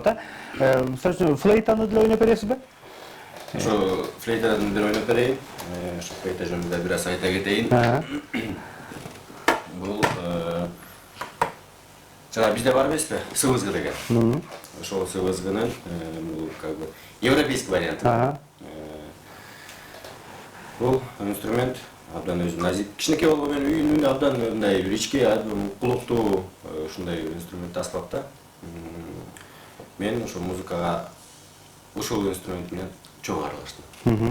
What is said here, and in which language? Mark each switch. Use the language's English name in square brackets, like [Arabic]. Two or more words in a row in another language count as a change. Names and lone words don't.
[Kyrgyz] Мисалы үчүн флейтаны деле ойноп бересизби? Ошо флейтадан бир ойноп берейин. Ошо флейта жөнүндө бир аз айта кетейин. Бул жана бизде бар эмеспи? СВСГ деген. Ошол СВСГнын бул [Russian] как бы европейский [Kyrgyz] варианты. Бул инструмент абдан өзү назик. Кичинекей болгону менен үйүнүн абдан мындай бир ички укулуктуу ушундай инструмент аспап да. мен ошо музыкага ушул инструмент менен чогуу аралаштым.